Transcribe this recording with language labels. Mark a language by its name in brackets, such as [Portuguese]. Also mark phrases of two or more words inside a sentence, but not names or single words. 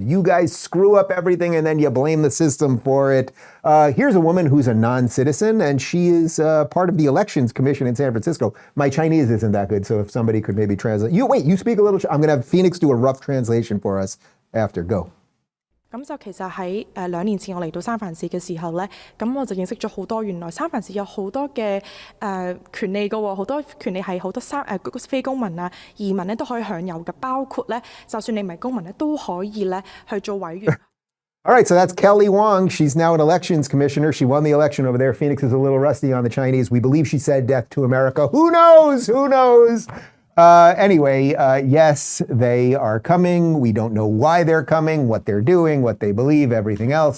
[English] You guys screw up everything and then you blame the system for it. Here's a woman who's a non-citizen and she is part of the Elections Commission in San Francisco. My Chinese isn't that good, so if somebody could maybe translate. You speak a little, I'm going to have Phoenix do a rough translation for us after. Go. [Cantonese] 咁就其實喺2年前我嚟到三藩市嘅時候咧，咁我就認識咗好多原來三藩市有好多嘅權利嘅喎，好多權利係好多非公民啊、移民咧都可以享有嘅，包括咧就算你唔係公民咧都可以咧去做委員。 [English] All right, so that's Kelly Wong. She's now an elections commissioner. She won the election over there. Phoenix is a little rusty on the Chinese. We believe she said death to America. Who knows? Who knows? Anyway, yes, they are coming. We don't know why they're coming, what they're doing, what they believe, everything else.